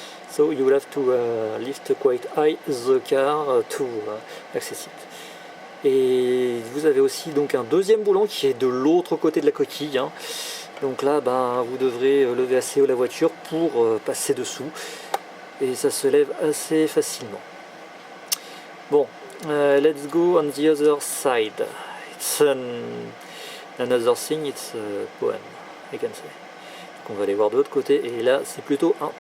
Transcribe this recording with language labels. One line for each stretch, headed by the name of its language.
English: So you will have to lift quite high the car to access it.
French: Et vous avez aussi donc un deuxième boulon qui est de l'autre côté de la coquille. Donc là, vous devrez lever assez haut la voiture pour passer dessous. Et ça se lève assez facilement.
English: Bon, let's go on the other side. It's another thing, it's a poem, I can say.
French: Donc on va aller voir de l'autre côté, et là c'est plutôt un...